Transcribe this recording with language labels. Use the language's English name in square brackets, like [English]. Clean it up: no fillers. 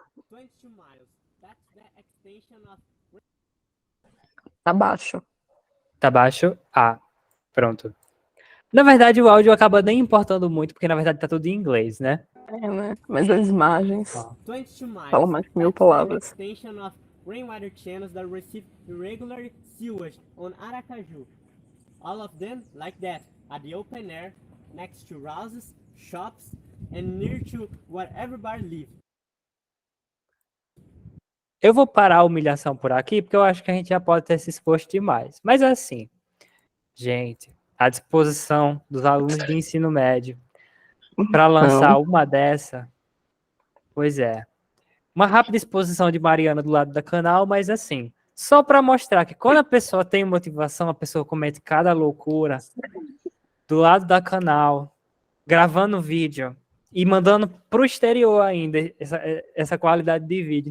[English] 22 miles. That's the extension of... [Portuguese] Tá baixo. Tá baixo? Ah, pronto. Na verdade, o áudio acaba nem importando muito, porque na verdade tá tudo em inglês, né? É, né? Mas as imagens [English] 22 miles. [Portuguese] falam mais que 1000 palavras. [English] Extension of rainwater channels that receive irregular sewage on Aracaju. All of them like that, at the open air, next to houses, shops, and near to where everybody lives. [Portuguese] Eu vou parar a humilhação por aqui, porque eu acho que a gente já pode ter se exposto demais. Mas assim, gente, à disposição dos alunos de ensino médio para lançar uma dessa, pois é. Uma rápida exposição de Mariana do lado da canal, mas assim, só para mostrar que quando a pessoa tem motivação, a pessoa comete cada loucura do lado da canal, gravando vídeo e mandando pro exterior ainda essa qualidade de vídeo.